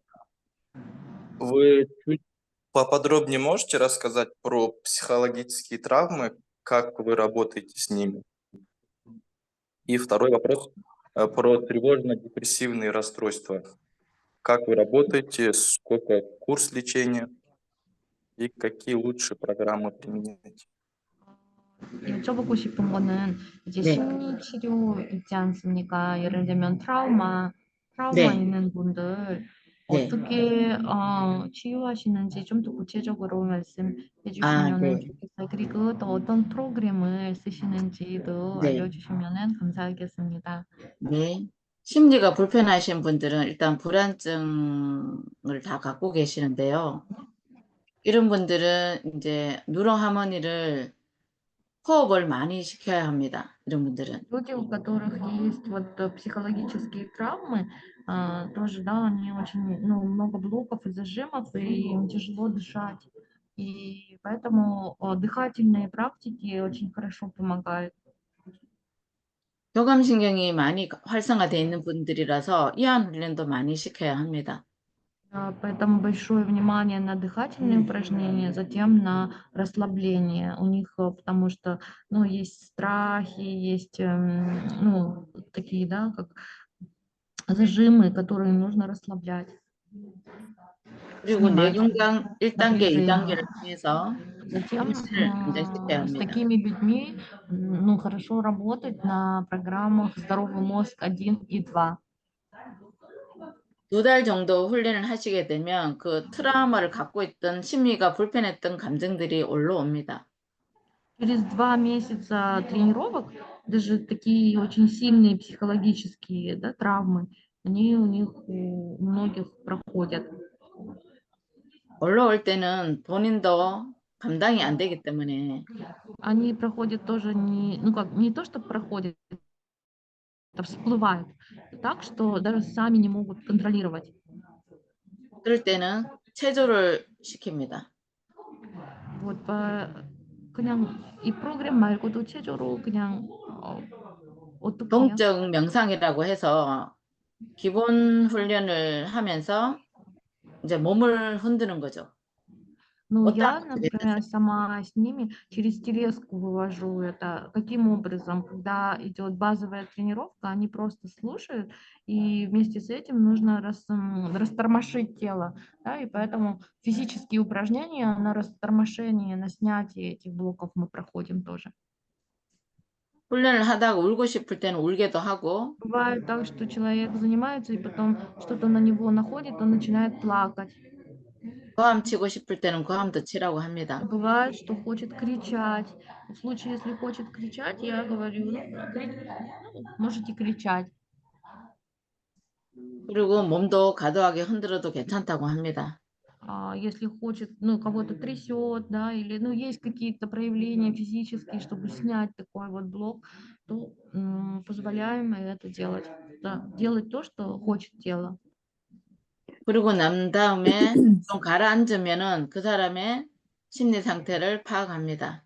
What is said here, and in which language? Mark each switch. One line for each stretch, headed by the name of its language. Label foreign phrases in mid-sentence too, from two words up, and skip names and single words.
Russian: Вы чуть поподробнее можете рассказать про психологические травмы, как вы работаете с ними? И второй вопрос про тревожно-депрессивные расстройства. Как вы работаете, сколько курс лечения и какие лучшие программы применяете?
Korean: 여쭤보고 싶은 거는 이제 네. 심리 치료 있지 않습니까? 예를 들면 트라우마 네. 있는 분들 네. 어떻게 치유하시는지 좀 더 구체적으로 말씀해 주시면은 네. 좋겠어요. 그리고 또 어떤 프로그램을 쓰시는지도 네. 알려주시면은 감사하겠습니다. 네. 심리가 불편하신 분들은 일단 불안증을 다 갖고 계시는데요. 이런 분들은 이제 누렁 하모니를 호흡을 많이 시켜야 합니다. 이런 분들은.
Russian: Люди, у которых есть вот психологические травмы, тоже, да, они очень, ну, много блоков и зажимов, и им тяжело дышать. И поэтому дыхательные практики очень хорошо помогают.
Korean: 교감신경이 많이 활성화되어 있는 분들이라서 이완 훈련도 많이 시켜야 합니다.
Russian: Поэтому большое внимание на дыхательные упражнения, затем на расслабление у них, потому что, ну, есть страхи, есть, ну, такие, да, как зажимы, которые нужно расслаблять.
Korean: 그리고
Russian: Снимать
Korean: 뇌균강 1단계,
Russian: напряжение.
Korean: 2단계를 통해서
Russian: Затем
Korean: 정신을 안정시켜야
Russian: с
Korean: 합니다.
Russian: такими людьми, ну, хорошо работать на программах «Здоровый мозг 1 и 2».
Korean: 2달 정도 훈련을 하시게 되면 그 트라우마를 갖고 있던 심리가 불편했던 감정들이 올라옵니다.
Russian: Через 2 месяца тренировок даже такие очень сильные психологические, да, травмы, они у них у многих проходят.
Korean: 올라올 때는 본인도 감당이 안 되기 때문에
Russian: Они проходят тоже не, ну как, не то, что проходят, это всплывает так, что даже сами не могут контролировать.
Korean: 그럴 때는 체조를 시킵니다. Вот, 그냥 이 프로그램 말고도 체조로 그냥 어떻게 해요? 동적 명상이라고 해서 기본 훈련을 하면서 이제 몸을 흔드는 거죠.
Russian: Ну, Вот так я, вот например, сама с ними через телеску вывожу это. Каким образом? Когда идет базовая тренировка, они просто слушают, и вместе с этим нужно растормошить тело. Да, и поэтому физические упражнения на растормошение, на снятие этих блоков мы проходим тоже.
Korean: 훈련을 하다가 울고 싶을 때는 울게도 하고
Russian: Бывает так, что человек занимается, и потом что-то на него находит, он начинает плакать.
Korean: 고함 치고 싶을 때는 고함도 치라고 합니다.
Russian: Бывает, что хочет кричать. В случае, если хочет кричать, я говорю, ну, можете кричать.
Korean: 그리고 몸도 과도하게 흔들어도 괜찮다고 합니다.
Russian: если хочет, ну, кого-то трясет, да, или, ну, есть какие-то проявления физические, чтобы снять такой вот блок, то позволяем это делать, да, делать то, что хочет тело.
Korean: 그리고 난 다음에 좀 가라앉으면은 그 사람의 심리 상태를 파악합니다.